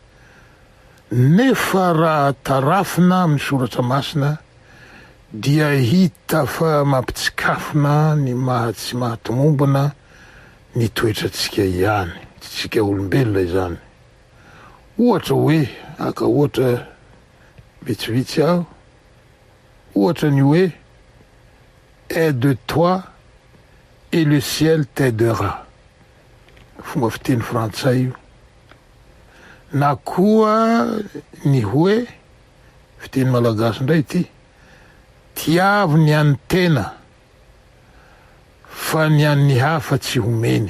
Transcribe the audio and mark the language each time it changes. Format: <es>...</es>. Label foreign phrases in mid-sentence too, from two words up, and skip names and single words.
<mg>nefa raha tarafina amin'ny soratra masina dia hita fa mampitsikafina ny tsy mahatomombana ny toetratsika ihany, tsika olombelona izany. Ohatra hoe, aka ohatra vitsivitsy aho, ohatra ny hoe</mg> <fr>aie de toi et le ciel t'aidera,</fr> <mg>fomba fiteny frantsay io. Na koa ny hoe fiteny malagasy indray ity, tiavo ny an'ny tena fa ny an'ny hafa tsy homeny.</mg>